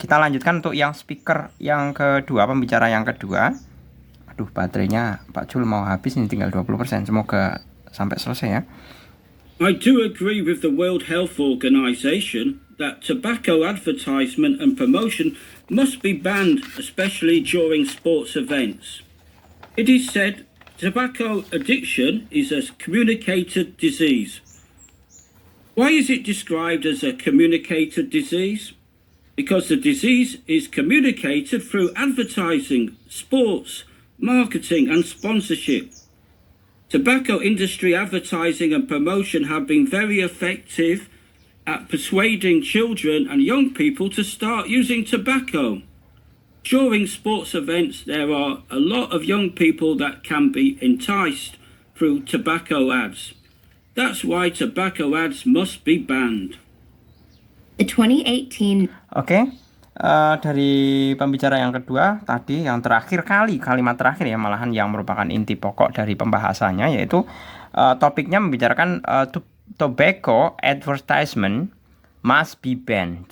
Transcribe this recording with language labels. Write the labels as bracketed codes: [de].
[id] Kita lanjutkan untuk yang speaker yang kedua, pembicara yang kedua. Aduh, baterainya Pak Jul mau habis, ini tinggal 20%. Semoga sampai selesai ya. [en] I do agree with the World Health Organization that tobacco advertisement and promotion must be banned, especially during sports events. It is said tobacco addiction is a communicated disease. Why is it described as a communicated disease? Because the disease is communicated through advertising, sports, marketing, and sponsorship. Tobacco industry advertising and promotion have been very effective at persuading children and young people to start using tobacco. During sports events, there are a lot of young people that can be enticed through tobacco ads. That's why tobacco ads must be banned. The 2018 [id] Oke, dari pembicara yang kedua tadi, yang terakhir kalimat terakhir ya, malahan yang merupakan inti pokok dari pembahasannya, yaitu topiknya membicarakan [en] tobacco advertisement must be banned.